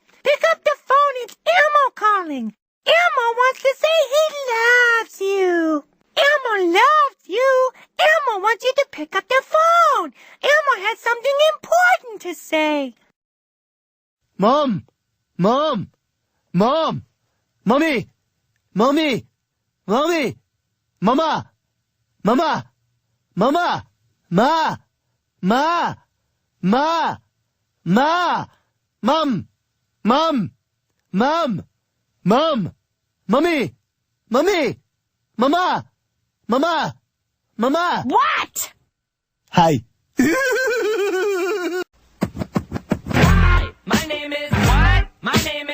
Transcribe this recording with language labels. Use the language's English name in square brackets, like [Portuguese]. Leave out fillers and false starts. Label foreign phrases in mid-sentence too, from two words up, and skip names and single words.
[English] Pick up the phone, it's Elmo calling. Elmo wants to say he loves you. Elmo loves you. Elmo wants you to pick up the phone. Elmo has something important to say. Mom! Mom! Mom! Mommy! Mommy! Mommy! Mama! Mama! Mama! Ma! Ma! Ma! Ma! Mom! Mom! Mom! Mom! Mommy! Mommy! Mama! Mama! Mama! What? Hi. Hi, my name is what? My name is what?